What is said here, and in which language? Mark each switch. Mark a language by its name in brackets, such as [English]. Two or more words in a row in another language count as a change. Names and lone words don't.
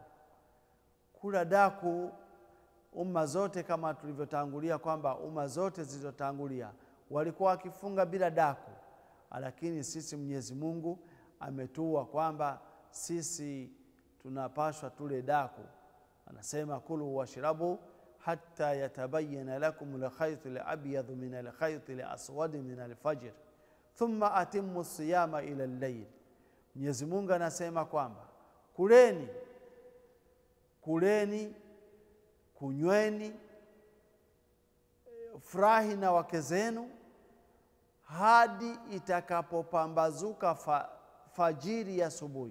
[Swahili] Kula daku, umma zote kama tulivyotangulia kwamba umma zote zilizotangulia walikuwa wakifunga bila daku, lakini sisi Mwenyezi Mungu ametua kwamba sisi tunapaswa tule daku. [Arabic] Anasema كلوا واشربوا حتى يتبين لكم الخيط الأبيض من الخيط الأسود من الفجر ثم أتموا الصيام إلى الليل. [Swahili] Mwenyezi Mungu anasema kwamba kuleni, kunyweni, furahi na wake zenu hadi itakapopambazuka fajiri ya asubuhi.